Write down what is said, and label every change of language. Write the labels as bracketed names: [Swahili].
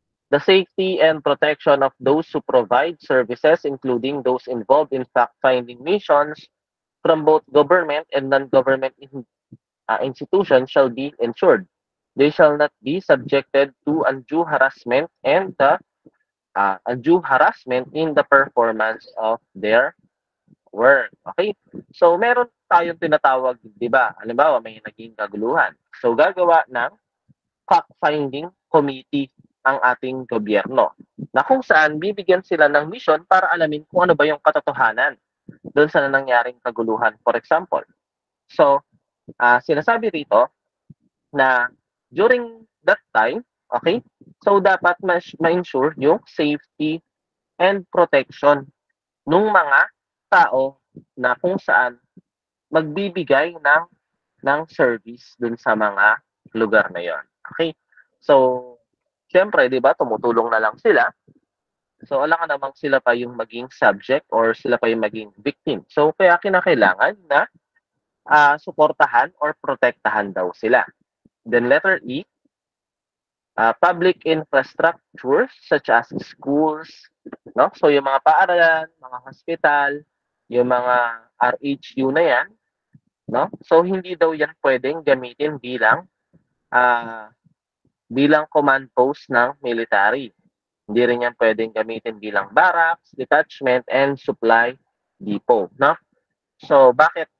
[English] The safety and protection of those who provide services, including those involved in fact-finding missions from both government and non-government institutions, shall be ensured. They shall not be subjected to undue harassment and the undue harassment in the performance of their work. [Filipino] Okay? So, meron tayong tinatawag, di ba? Halimbawa, may naging kaguluhan. So, gagawa ng fact-finding committee ang ating gobyerno na kung saan bibigyan sila ng mission para alamin kung ano ba yung katotohanan doon sa nangyaring kaguluhan. [English] For example, [Filipino] so, sinasabi rito na during that time, okay, so dapat ma-ensure yung safety and protection ng mga tao na kung saan magbibigay ng service dun sa mga lugar na yon. Okay? So, syempre, 'di ba, tumutulong na lang sila. So, alam ka namang sila pa yung maging subject or sila pa yung maging victim. So, kaya kinakailangan na suportahan or protektahan daw sila. [English] Then letter E, public infrastructure such as schools, no? [Filipino] So yung mga paaralan, mga hospital, yung mga RHU na yan, no? So hindi daw yan pwedeng gamitin ah, bilang command post ng military. Hindi rin yan pwedeng gamitin bilang barracks, detachment, and supply depot, no? So bakit?